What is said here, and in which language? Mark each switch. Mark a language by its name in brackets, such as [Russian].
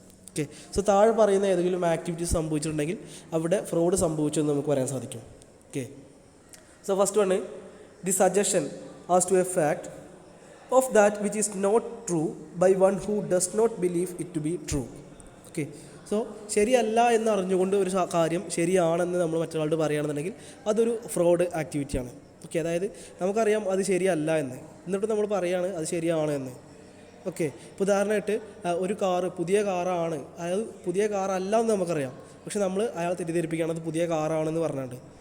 [Malayalam] Okay, so താഴെ പറയുന്ന ഏതെങ്കിലും ആക്ടിവിറ്റീസ് സംഭവിച്ചിട്ടുണ്ടെങ്കിൽ അവിടെ ഫ്രോഡ് സംഭവിച്ചു എന്ന് നമുക്ക് പറയാൻ സാധിക്കും. [English] Okay, so first one, the suggestion as to a fact of that which is not true by one who does not believe it to be true. [Malayalam] Okay, so ശരിയല്ല എന്ന് അറിഞ്ഞുകൊണ്ട് ഒരു കാര്യം ശരിയാണെന്ന് നമ്മൾ മറ്റൊരാളോട് പറയുകയാണെന്നുണ്ടെങ്കിൽ അതൊരു ഫ്രോഡ് ആക്ടിവിറ്റിയാണ്. ഓക്കെ, അതായത് നമുക്കറിയാം അത് ശരിയല്ല എന്ന്, എന്നിട്ട് നമ്മൾ പറയുകയാണ് അത് ശരിയാണ് എന്ന്. ഓക്കെ, ഇപ്പോൾ ഉദാഹരണമായിട്ട് ഒരു പുതിയ കാറാണ്, അതായത് പുതിയ കാറല്ല എന്ന് നമുക്കറിയാം, പക്ഷെ നമ്മൾ അയാൾ തെറ്റിദ്ധരിപ്പിക്കുകയാണ് അത് പുതിയ കാറാണെന്ന് പറഞ്ഞുകൊണ്ട്.